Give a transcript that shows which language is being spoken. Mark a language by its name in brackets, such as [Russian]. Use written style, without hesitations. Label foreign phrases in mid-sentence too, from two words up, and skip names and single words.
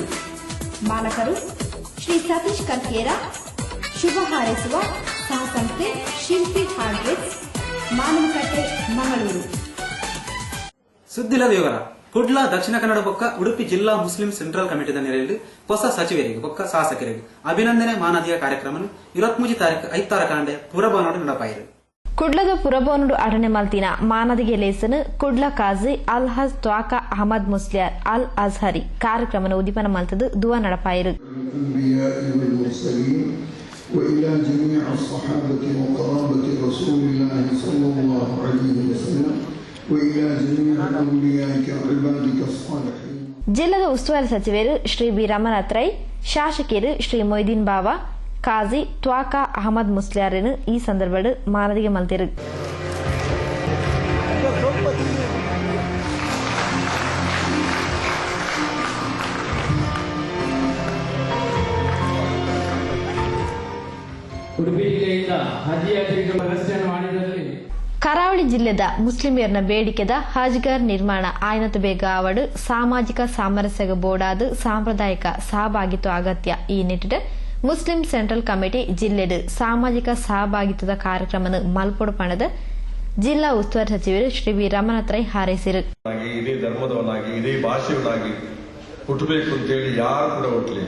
[Kannada] ಮಾಲಕರು ಶ್ರೀ ಸತೀಶ್ ಕರ್ಕೇರ. ಶುಭ ಹಾರೈಸುವ ಸಹಸಂಸ್ಥೆ ಶಿಲ್ಪಿ ಹಾರ್ಡ್ವೇರ್, ಮಾನವಕಟ್ಟೆ, ಮಂಗಳೂರು. [Tulu] ಸುದ್ದಿಲ ವಿವರ. ಕುಡ್ಲ ದಕ್ಷಿಣ ಕನ್ನಡ ಬೊಕ್ಕ ಉಡುಪಿ ಜಿಲ್ಲಾ ಮುಸ್ಲಿಂ ಸೆಂಟ್ರಲ್ ಕಮಿಟಿದ ನೆಲೆಯಲ್ಲಿ ಹೊಸ ಸಚಿವರಿಗೆ ಬೊಕ್ಕ ಶಾಸಕರಿಗೆ ಅಭಿನಂದನೆ ಮಾನದಿಯ ಕಾರ್ಯಕ್ರಮ 23 ತಾರೀಕು 5 ಕಾಂಡೆ ಪುರಭವನಡು ನಡಪಾಯಿರು. ಕುಡ್ಲದ ಪುರಭವನಡು ಅಡನೆ ಮಲ್ತಿನ ಮಾನದಿಗೆ ಲೇಸನು ಕುಡ್ಲ ಕಾಜಿ ಅಲ್ ಹಜ್ ತ್ವಾಕಾ ಅಹಮದ್ ಮುಸ್ಲಿಯಾರ್ ಅಲ್ ಅಜ್ಹರಿ ಕಾರ್ಯಕ್ರಮನ ಉದ್ದೀಪನ ಮಲ್ತದು ದುವಾ ನಡಪಾಯಿರು. [Arabic] وإلى جميع الصحابة وقرابة رسول الله صلى الله عليه وسلم وإلى جميع أوليائك وعبادك الصالحين. [Tulu] ಜಿಲ್ಲದ ಉಸ್ತುವಾರಿ ಸಚಿವರು ಶ್ರೀ ಬಿ ರಮನಾಥ್ ರೈ, ಶಾಸಕರು ಶ್ರೀ ಮೊಯ್ದೀನ್ ಬಾವಾ, ಕಾಜಿ ತ್ವಾಕಾ ಅಹಮದ್ ಮುಸ್ಲಿಯಾರನು ಈ ಸಂದರ್ಭದ ಮಾನದಿಗೆ ಮಲ್ತಿರು. [Kannada] ಉಡುಪಿ ಜಿಲ್ಲೆಯಿಂದ ಹಜ್ ಯಾತ್ರಿಗಳ ವ್ಯವಸ್ಥೆಯನ್ನು ಮಾಡಿದಲ್ಲಿ [Tulu] ಕರಾವಳಿ ಜಿಲ್ಲೆದ ಮುಸ್ಲಿಮರನ ಬೇಡಿಕೆದ ಹಜ್ಗರ್ ನಿರ್ಮಾಣ ಆಯ್ನತ ಬೇಗ ಅವಡು ಸಾಮಾಜಿಕ ಸಾಮರಸ್ಯ ಬೋರ್ಡಾದ ಸಾಂಪ್ರದಾಯಿಕ ಸಹಭಾಗಿತ್ವ ಅಗತ್ಯ. ಈ ನಿಟ್ಟಿನ ಮುಸ್ಲಿಂ ಸೆಂಟ್ರಲ್ ಕಮಿಟಿ ಜಿಲ್ಲೆದ ಸಾಮಾಜಿಕ ಸಹಭಾಗಿತ್ವದ ಕಾರ್ಯಕ್ರಮ ಮಲ್ಪೊಡು ಪಣದ ಜಿಲ್ಲಾ ಉಸ್ತುವಾರಿ ಸಚಿವರು ಶ್ರೀ ವಿ ರಮನಾಥ್ ರೈ ಹಾರೈಸಿರು. [Kannada] ಇದೇ ಧರ್ಮದವನಾಗಿ ಇದೇ ಭಾಷೆಯವನಾಗಿ ಹುಟ್ಟಬೇಕು ಅಂತೇಳಿ ಯಾರು ಕೂಡ ಹುಟ್ಟಲಿಲ್ಲ.